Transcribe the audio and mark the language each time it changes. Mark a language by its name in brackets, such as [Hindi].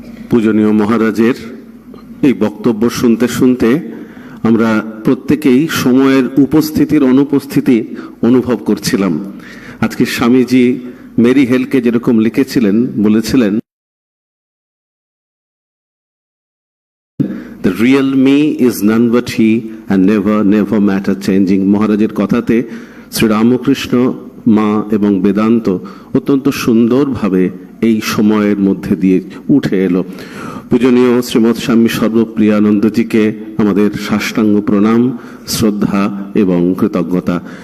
[Bangla] পূজনীয় মহারাজের এই বক্তব্য শুনতে শুনতে আমরা প্রত্যেকেই সময়ের উপস্থিতির অনুপস্থিতি অনুভব করছিলাম। আজকে স্বামীজি মেরি হেলকে যেরকম লিখেছিলেন, বলেছিলেন, [English] The real me is none but he and never matter changing. [Bangla] মহারাজের কথাতে শ্রীরামকৃষ্ণ, মা এবং বেদান্ত অত্যন্ত সুন্দরভাবে এই সময়ের মধ্যে দিয়ে উঠে এলো। পূজনীয় শ্রীমৎ স্বামী সর্বপ্রিয়ানন্দজিকে আমাদের সাষ্টাঙ্গ প্রণাম, শ্রদ্ধা এবং কৃতজ্ঞতা।